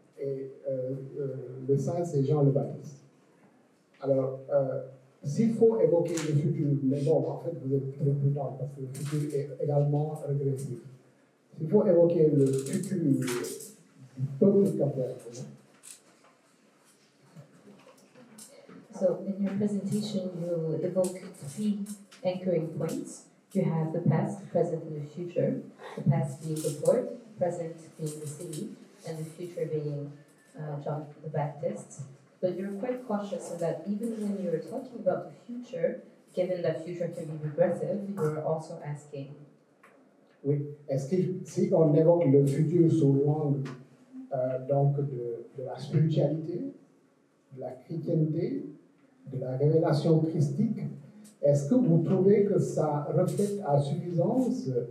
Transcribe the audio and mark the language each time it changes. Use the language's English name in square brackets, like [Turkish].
[French] Et le saint, c'est Jean le Baptiste. Alors, s'il faut évoquer le futur, mais bon, en fait, vous êtes très prudent parce que le futur est également régressif. S'il faut évoquer le futur du peuple cap-verdien. [English] So in your presentation, you evoke 3 anchoring points. You have the past, the present, and the future. The past being the port, present being the city, and the future being John the Baptist. But you're quite cautious in that even when you're talking about the future, given that future can be regressive, you're also asking. [French] Oui, est-ce que si on évoque le futur sous l'angle donc de la spiritualité, de la chrétienté, de la révélation christique, est-ce que vous trouvez que ça reflète à suffisance